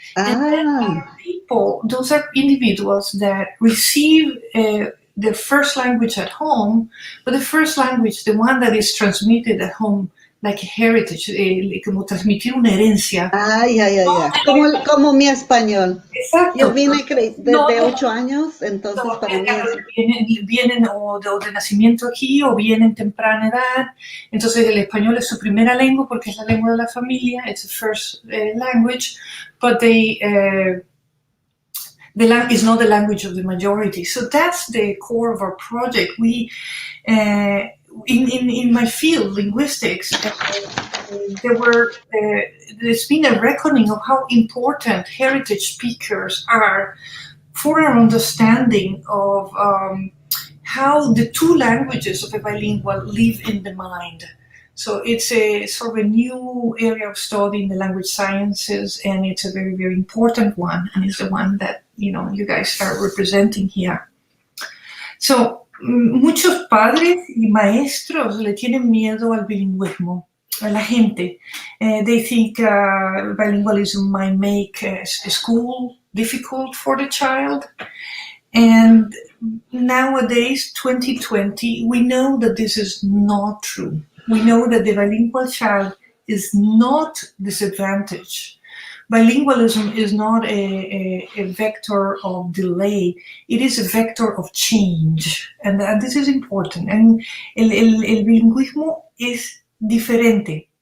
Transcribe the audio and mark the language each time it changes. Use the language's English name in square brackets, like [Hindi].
[English] And those are individuals that receive their first language at home, but the first language, the one that is transmitted at home, like a heritage, [Spanish] como transmitir una herencia. Ya. Como mi español. Exacto. Yo vine desde 8 años, entonces para mí es... Vienen o de nacimiento aquí o vienen temprana edad. Entonces el español es su primera lengua porque es la lengua de la familia. [English] It's the first language, but the is not the language of the majority. So that's the core of our project. We in my field, linguistics, there's been a reckoning of how important heritage speakers are for our understanding of how the two languages of a bilingual live in the mind. So it's a sort of a new area of study in the language sciences, and it's a very, very important one, and it's the one that, you guys are representing here. [Spanish] So, muchos padres y maestros le tienen miedo al bilingüismo, a la gente. [English] They think bilingualism might make school difficult for the child. And nowadays, 2020, we know that this is not true. We know that the bilingual child is not disadvantaged. Bilingualism is not a vector of delay. It is a vector of change. And this is important. [Spanish] And el bilingüismo es diferente.